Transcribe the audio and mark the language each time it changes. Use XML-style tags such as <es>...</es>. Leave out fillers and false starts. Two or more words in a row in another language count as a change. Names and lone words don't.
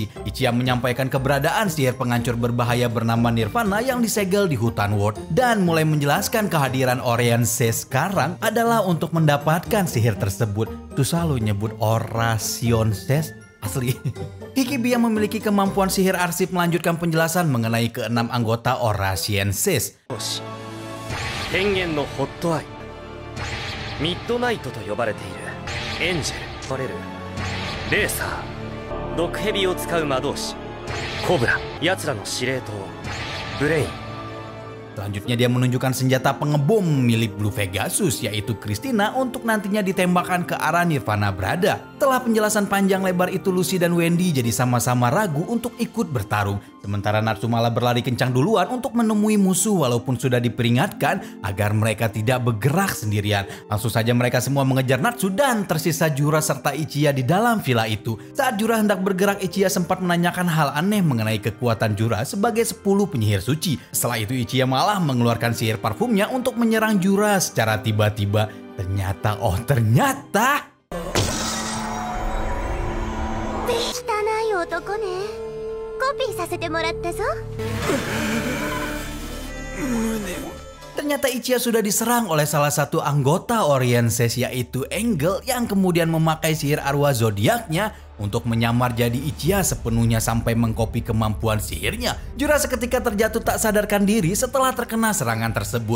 <id>Ichiya menyampaikan keberadaan sihir penghancur berbahaya bernama Nirvana yang disegel di hutan World dan mulai menjelaskan kehadiran Orient Ses sekarang adalah untuk mendapatkan sihir tersebut. Tuh selalu nyebut Oration Ses. Asli. Hikibi yang memiliki kemampuan sihir arsip melanjutkan penjelasan mengenai ke-6 anggota Oration Ses.</id> <ja>天元のホットアイ、ミッドナイトと呼ばれているエンジェル、呼ばれるレーサー、毒蛇を使う魔導士、コブラ、奴らの司令塔、ブレイン。</ja> <id>Selanjutnya dia menunjukkan senjata pengebom milik Blue Pegasus yaitu Christina untuk nantinya ditembakkan ke arah Nirvana berada. Setelah penjelasan panjang lebar itu, Lucy dan Wendy jadi sama-sama ragu untuk ikut bertarung. Sementara Natsu malah berlari kencang duluan untuk menemui musuh walaupun sudah diperingatkan agar mereka tidak bergerak sendirian. Langsung saja mereka semua mengejar Natsu dan tersisa Jura serta Ichiya di dalam villa itu. Saat Jura hendak bergerak, Ichiya sempat menanyakan hal aneh mengenai kekuatan Jura sebagai 10 penyihir suci. Setelah itu Ichiya malah mengeluarkan sihir parfumnya untuk menyerang Jura secara tiba-tiba. Ternyata</id> <ja>汚い男ね。コピーさせてもらったぞ。</ja> <id>Ternyata Ichiya sudah diserang oleh salah satu anggota Orienses, yaitu Angel, yang kemudian memakai sihir arwah zodiaknya untuk menyamar jadi Ichiya sepenuhnya sampai mengkopi kemampuan sihirnya. Jura seketika terjatuh tak sadarkan diri setelah terkena serangan tersebut.</id>